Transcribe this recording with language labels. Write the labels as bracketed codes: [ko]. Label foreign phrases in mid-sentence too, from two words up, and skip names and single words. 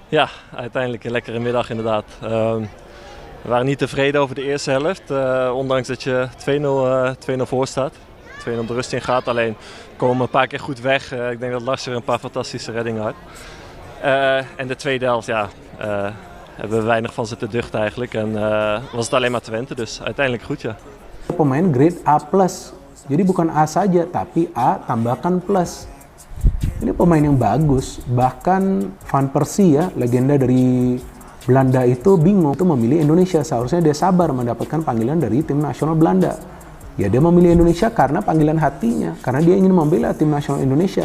[nl] Ja, uiteindelijk een lekkere middag inderdaad. We waren niet tevreden over de eerste helft, ondanks dat je 2-0 voor staat. 2-0 de rust in gaat, alleen komen we een paar keer goed weg. Ik denk dat Lars er een paar fantastische reddingen had. En de tweede helft, ja, hebben we weinig van zitten duchten eigenlijk. En was het alleen maar Twente, dus uiteindelijk goed, ja. [id] Pemain grade A+. Jadi bukan A saja, tapi A tambahkan plus. Ini pemain yang bagus. Bahkan Van Persie ya, legenda dari Belanda itu bingung untuk memilih Indonesia. Seharusnya dia sabar mendapatkan panggilan dari tim nasional Belanda. Ya dia memilih Indonesia karena panggilan hatinya, karena dia ingin membela tim nasional Indonesia.